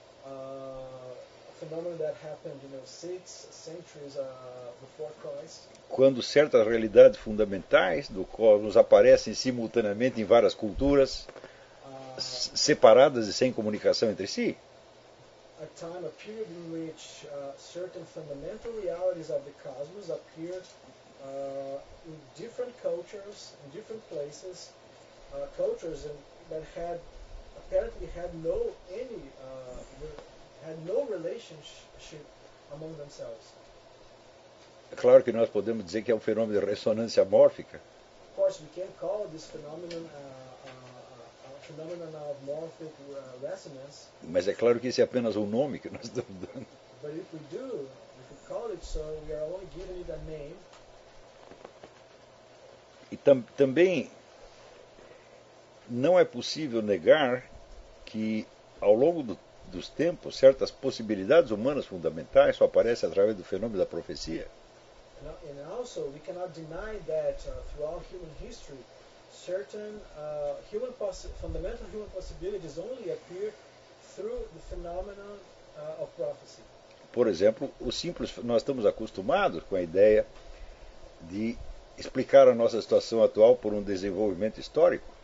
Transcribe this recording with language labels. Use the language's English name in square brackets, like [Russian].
[English] A phenomenon that happened, you know, 6 centuries before Christ. [Portuguese] Quando certas realidades fundamentais do cosmos aparecem simultaneamente em várias culturas, separadas e sem comunicação entre si. [English] A time, a period in which certain fundamental realities of the cosmos appear in different cultures, in different places, cultures that had apparently had no any had no relationship among themselves. [Portuguese] Claro que nós podemos dizer que é um fenômeno de ressonância mórfica. [English] Of course, we can call this phenomenon a phenomenon of morphic resonance. [Portuguese] Mas é claro que isso é apenas um nome que nós estamos dando. [English] But if we do, if we call it so, we are only giving it a name. [Portuguese] E também não é possível negar que ao longo dos tempos certas possibilidades humanas fundamentais só aparecem através do fenômeno da profecia. [English] And also we cannot deny that throughout human history certain human fundamental human possibilities only appear through the phenomenon of prophecy. [Portuguese] Por exemplo, o simples, nós estamos acostumados com a ideia de explicar a nossa situação atual por um desenvolvimento histórico.